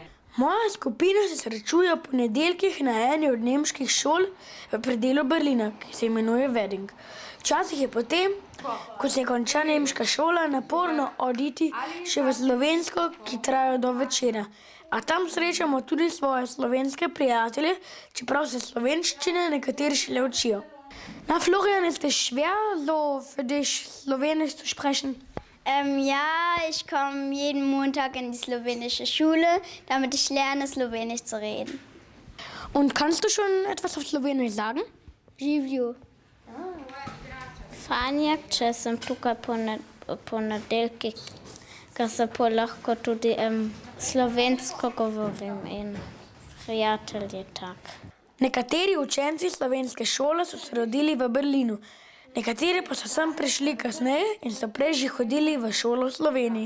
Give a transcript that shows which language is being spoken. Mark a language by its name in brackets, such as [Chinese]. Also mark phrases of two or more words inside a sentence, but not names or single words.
[Slovenian] Moja skupina se srečuje ob ponedeljkih na eni od nemških šol v predelu Berlina, ki se imenuje Wedding. Včasih je potem, ko se konča nemška šola, naporno oditi še v slovensko, ki traja do večera. A tam srečamo tudi svoje slovenske prijatelje, čeprav se slovenščine nekateri šele učijo. [German] Na Florian, ist es schwer, so für dich Slowenisch zu sprechen? Ja, ich komme jeden Montag in die slowenische Schule, damit ich lerne, Slowenisch zu reden. Und kannst du schon etwas auf Slowenisch sagen? [Slovenian] Živju. Fajn, če sem tukaj po ponedeljkih, ker se lahko tudi slovensko govorim in prijatelji tak. Nekateri učenci slovenske šole so se rodili v Berlinu, nekateri pa so sem prišli kasneje in so prej že hodili v šolo v Sloveniji.